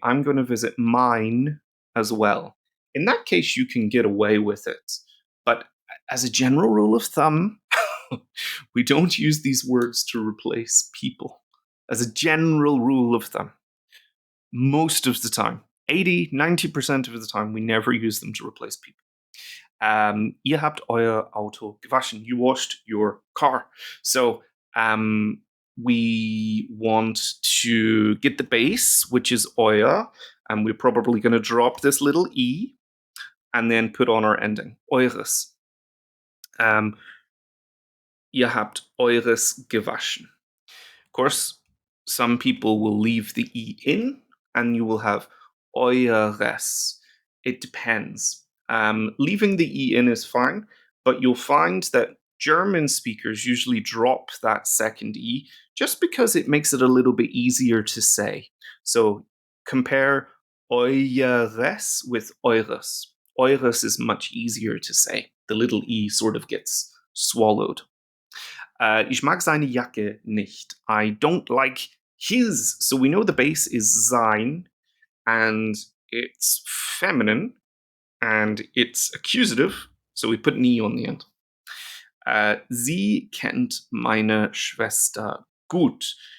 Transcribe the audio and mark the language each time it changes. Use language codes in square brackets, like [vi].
[en] I'm going to visit mine as well." In that case, you can get away with it. But as a general rule of thumb, we don't use these words to replace people. As a general rule of thumb, most of the time, 80, 90% of the time, we never use them to replace people. [de] Ihr habt euer Auto gewaschen. [en] You washed your car. So, we want to get the base, which is euer, and we're probably going to drop this little e and then put on our ending, eures. [de] Ihr habt eures gewaschen. [en] Of course, some people will leave the e in, and you will have eures. It depends. Leaving the e in is fine, but you'll find that German speakers usually drop that second e just because it makes it a little bit easier to say. So compare eures with eures. Eures is much easier to say. The little e sort of gets swallowed. [de] Ich mag seine Jacke nicht. [en] I don't like his. So we know the base is sein, and it's feminine, and it's accusative, so we put an e on the end. [de] Sie kennt meine Schwester gut.